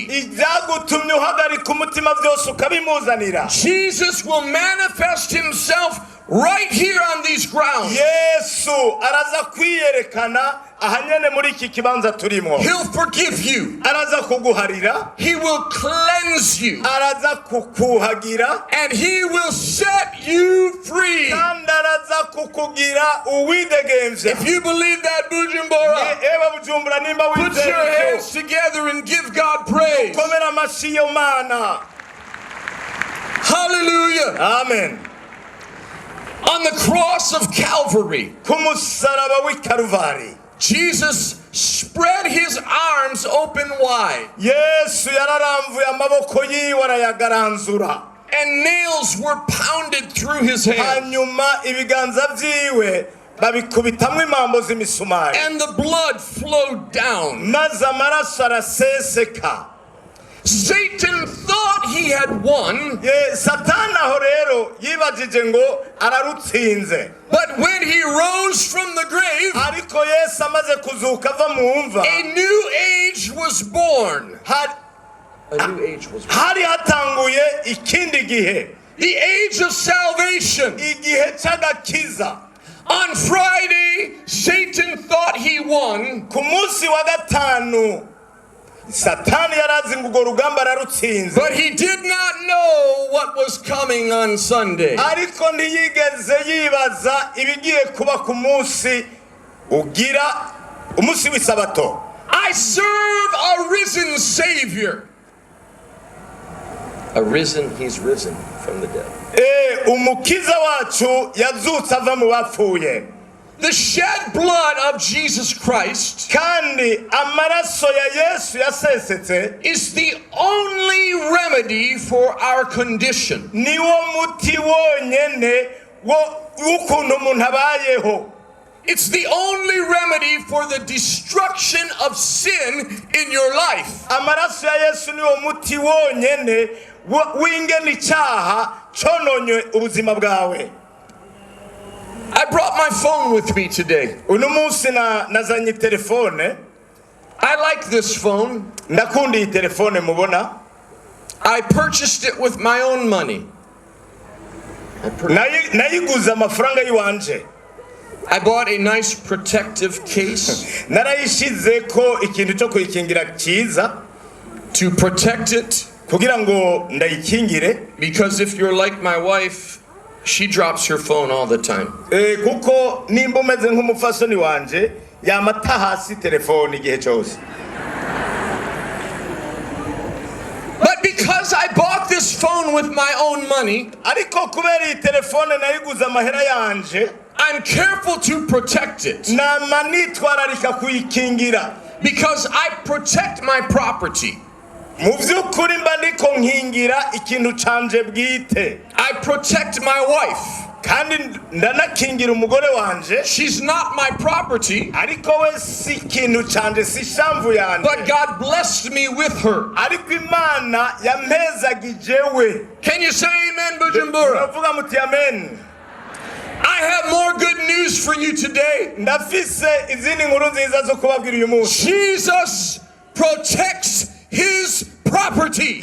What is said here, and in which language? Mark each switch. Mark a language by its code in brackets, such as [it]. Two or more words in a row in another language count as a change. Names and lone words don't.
[rn] ibyagutumye uhagarika umutima byose ukabimuzanira. [en] Jesus will manifest himself right here on these grounds. [rn] Yesu araza kwiyerekana ahanyene muri iki kibanza turimo. [en] He'll forgive you. [rn] Araza kuguharira. [en] He will cleanse you. [rn] Araza kukuhagira. [en] And he will set you free. [rn] Kandi araza kukugira uwidegemvya. [en] If you believe that, Bujumbura, [rn] Ewe Bujumbura nimba [en] put your hands together and give God praise. [rn] Komera amashi yo Mana. Hallelujah. Amen. [en] On the cross of Calvary, [rn] Kumusaraba w'i Kalvari, [en] Jesus spread his arms open wide. [rn] Yesu yararamvuye amaboko yiwe arayagaranzura. [en] And nails were pounded through his hands. [rn] Hanyuma ibiganza vyiwe babikubitamwe imambo z'imisumari. [en] And the blood flowed down. [rn] Maze amaraso araseseka. [en] Satan thought he had won. [rn] Satani aho rero yibajije ngo ararutsinze. [en] But when he rose from the grave, [rn] ariko Yesu amaze kuzuka ava mu mva, [en] a new age was born. A new age was born. [rn] Hari hatanguye ikindi gihe. [en] The age of salvation. [rn] Igihe cy'agakiza. [en] On Friday, Satan thought he won. [rn] Ku munsi wa gatanu Satani yarazi ngo urwo rugamba ararutsinze. [en] But he did not know what was coming on Sunday. [rn] Ariko ntiyigeze yibaza ibigiye kuba ku munsi ugira umunsi w'isabato. [en] I serve a risen Savior. He's risen from the dead. [rn] Umukiza wacu yazutse ava mu bapfuye. [en] The shed blood of Jesus Christ [rn] kandi amaraso ya Yesu yasesetse [en] is the only remedy for our condition. [rn] Niwo muti wonyene w'ukuntu umuntu abayeho. [en] It's the only remedy for the destruction of sin in your life. [rn] Amaraso ya Yesu niwo muti wonyene w'ingene icyaha cononye ubuzima bwawe. [en] I brought my phone with me today. [rn] Uno munsi nazanye telefone. [en] I like this phone. [rn] Ndakunda iyi telefone mubona. [en] I purchased it with my own money. [rn] Nayiguze amafaranga yiwanje. [en] I bought a nice protective case. [rn] Narayishize ko ikintu cyo kuyikingira cyiza. [en] To protect it. [rn] Kugira ngo ndayikingire. [en] Because if you're like my wife, she drops her phone all the time. [rn] Kuko nimba umeze nk'umufasoni wanje yamata hasi telefone igihe cyose. [en] But because I bought this phone with my own money, [rn] ariko kubera iyi telefone nayiguze amahera yanje, [en] I'm careful to protect it. [rn] Nama nitwararika kuyikingira. [en] Because I protect my property. [rn] Mu by'ukuri mba ndiko nkingira ikintu canje bwite. [en] I protect my wife. [rn] Kandi ndanakingira umugore wanje. [en] She's not my property. [rn] Ariko we si ikintu canje, si ishamvu yanje. [en] But God blessed me with her. [rn] Ariko Imana yampezagije we. [en] Can you say amen, Bujumbura? [rn] Uravuga muti amen. [en] I have more good news for you today. [rn] Ndafise izindi nkuru nziza zo kubabwira uyu munsi. [en] Jesus protects his property.